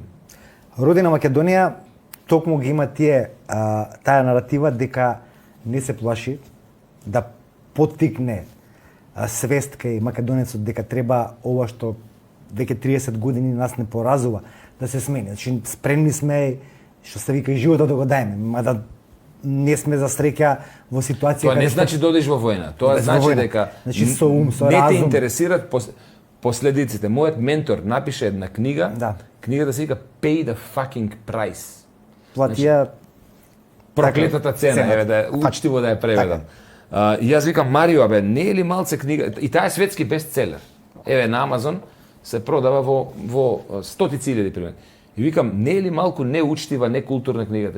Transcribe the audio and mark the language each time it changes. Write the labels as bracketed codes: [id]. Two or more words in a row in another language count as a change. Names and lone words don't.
[mk] Родина Македонија токму ги има таа наратива дека не се плаши, да поттикне свест кај македонецот дека треба ова што веќе 30 години нас не поразува да се смени. Значи спремни сме што се вика и животот да го даеме, мада не сме за среќа во ситуација Тоа не каде што- значи да одиш во војна. Тоа Без во значи војна. дека Значи, со ум, со не те разум. интересираат последиците. Мојот ментор напише една книга. Да. Книгата се вика [en] Pay the fucking price. [mk] платија Проклетата цена, цената. еве да учтиво да ја преведам. И јас викам Марио, абе, не е ли малце книга? И таа е светски бестселер. Еве на Амазон се продава во стотици илјади пример. И викам, не е ли малку неучтива, некултурна книгата?